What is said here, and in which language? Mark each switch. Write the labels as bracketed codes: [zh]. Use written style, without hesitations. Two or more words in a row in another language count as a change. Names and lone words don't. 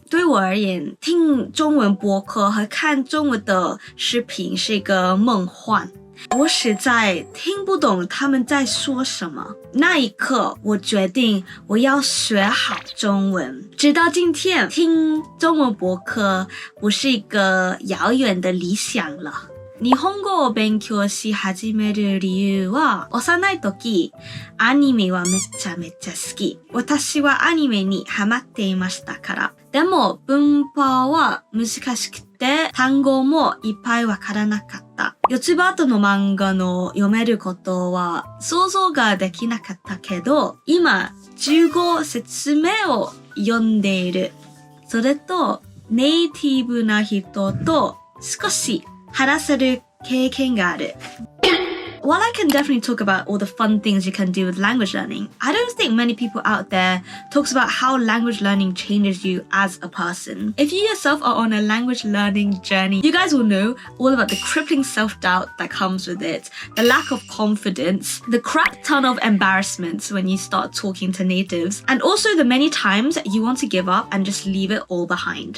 [zh] 对我而言，听中文播客和看中文的视频是一个梦幻。我实在听不懂他们在说什么。那一刻，我决定我要学好中文。直到今天，听中文播客不是一个遥远的理想了。 [ja] 日本語を勉強し始める理由は、幼い時、アニメはめちゃめちゃ好き。私はアニメにハマっていましたから。でも、文法は難しくて、単語もいっぱいわからなかった。四つ葉との漫画の読めることは想像ができなかったけど、今、15説明を読んでいる。それと、ネイティブな人と少し話せる経験がある。 [en] While I can definitely talk about all the fun things you can do with language learning, I don't think many people out there talks about how language learning changes you as a person. If you yourself are on a language learning journey, you guys will know all about the crippling self-doubt that comes with it, the lack of confidence, the crap ton of embarrassments when you start talking to natives, and also the many times you want to give up and just leave it all behind.